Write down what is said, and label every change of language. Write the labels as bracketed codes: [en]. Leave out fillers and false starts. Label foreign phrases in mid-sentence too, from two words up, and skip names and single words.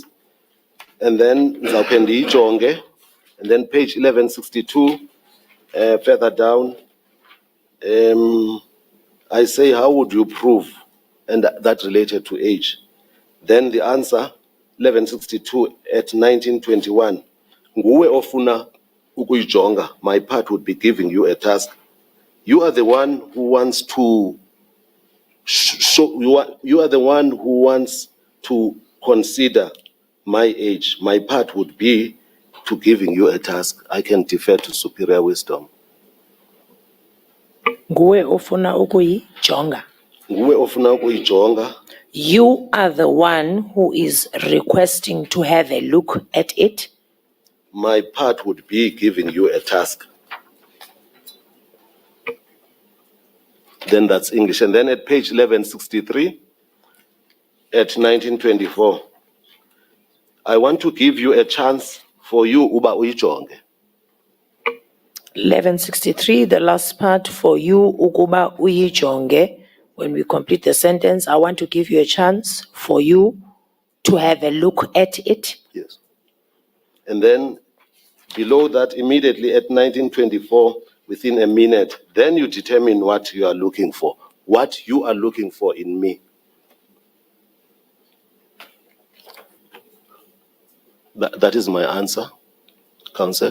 [en] And then Zaupendi Jonge. And then page 1162, further down. I say, how would you prove? And that related to age. Then the answer, 1162 at 1921. [xh] Nguwe ofuna ukuyijonga. [en] My part would be giving you a task. You are the one who wants to show, you are the one who wants to consider my age. My part would be to giving you a task. I can defer to superior wisdom. [xh] Nguwe ofuna ukuyijonga. Nguwe ofuna ukuyijonga. [en] You are the one who is requesting to have a look at it. My part would be giving you a task. Then that's English. And then at page 1163, at 1924, I want to give you a chance for you [xh] uba uyijonge. [en] 1163, the last part, for you, [xh] ukuba uyijonge. [en] When we complete the sentence, I want to give you a chance for you to have a look at it. Yes. And then below that, immediately at 1924, within a minute, then you determine what you are looking for. What you are looking for in me. That is my answer, Counsel.